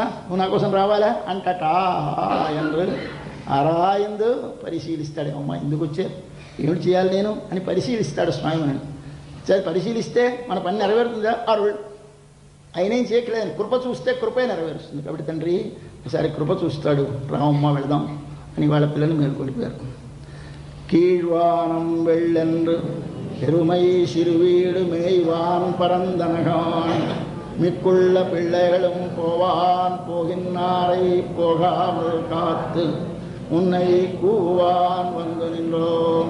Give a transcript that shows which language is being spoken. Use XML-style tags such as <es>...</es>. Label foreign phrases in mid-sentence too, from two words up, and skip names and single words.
<te>నువ్వు నా కోసం రావాలా అంటట</te> <ta>என்று ஆராய்ந்து</ta> <te>పరిశీలిస్తాడు. అమ్మ ఎందుకు వచ్చారు, ఏమిటి చేయాలి నేను అని పరిశీలిస్తాడు స్వామి. సరే పరిశీలిస్తే మన పని నెరవేరుతుందా? అరుళ్ అయినేం చేయట్లేదు. కృప చూస్తే కృపే నెరవేరుస్తుంది. కాబట్టి తండ్రి ఒకసారి కృప చూస్తాడు. రామమ్మ వెళదాం అని వాళ్ళ పిల్లలు మేల్కొలిపారు.</te> <ta>கீழ்வானம் வெள்ளென்று பெருமை சிறுவீடு மேய்வான் பரந்தனகான் மிக்குள்ள பிள்ளைகளும் போவான் போகின்னாரை போகாமல் காத்து உன்னை கூவான் வந்து நின்றோம்.</ta>